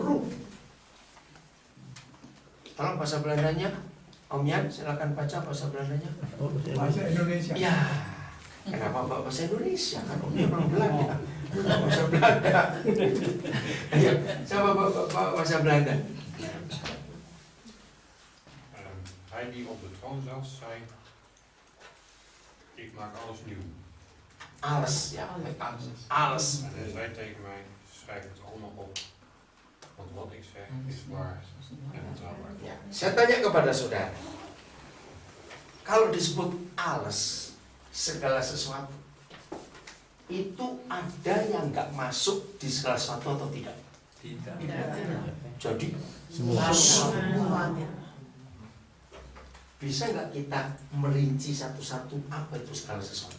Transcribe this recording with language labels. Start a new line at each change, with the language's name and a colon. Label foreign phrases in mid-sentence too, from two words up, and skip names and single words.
Indonesian: Tolong bahasa Belandanya. Om Yan, silakan baca bahasa Belandanya. Bahasa Indonesia. Ya, kenapa Bapak bahasa Indonesia? Kan Omnya orang Belanda. Bahasa Belanda. Ayo, coba Bapak bahasa Belanda.
Dutch: Hij die op de troon zat, zei: ik maak alles nieuw. Alles, ja, alles. En hij zei tegen mij: schrijf het allemaal op. Want wat ik zeg is waar en betrouwbaar.
Indonesian: Ya, saya tanya kepada saudara, kalau disebut alles, segala sesuatu, itu ada yang nggak masuk di segala sesuatu atau tidak? Tidak. Jadi Semua. bisa nggak kita merinci satu-satu apa itu segala sesuatu?